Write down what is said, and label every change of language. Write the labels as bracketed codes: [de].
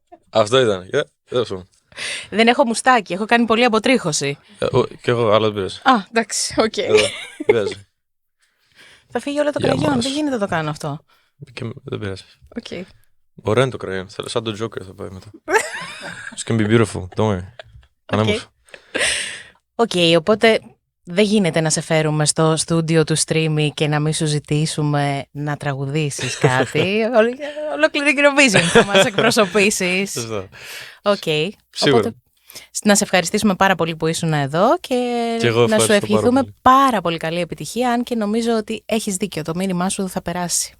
[el] Αυτό ήταν. Δεν έχω μουστάκι, έχω κάνει πολλή αποτρίχωση. Κι εγώ, αλλά δεν πειράζει. Α, εντάξει, οκ. Πειράζει. Θα φύγει όλο το κραγιόν, δεν γίνεται να το κάνω αυτό. Δεν πειράζει. Οκ. Ωραίο είναι το κραγιόν. Σαν το Joker θα πάει μετά. [en] It's gonna be beautiful, don't worry. [el] Ανέμορφο. Οκ, οπότε Δεν γίνεται να σε φέρουμε στο στούντιο του Streamy και να μην σου ζητήσουμε να τραγουδήσεις κάτι. Ολόκληρη Eurovision θα μας εκπροσωπήσεις. Οκ. Οπότε, να σε ευχαριστήσουμε πάρα πολύ που ήσουν εδώ και να σου ευχηθούμε πάρα πολύ καλή επιτυχία, αν και νομίζω ότι έχεις δίκιο, το μήνυμά σου θα περάσει.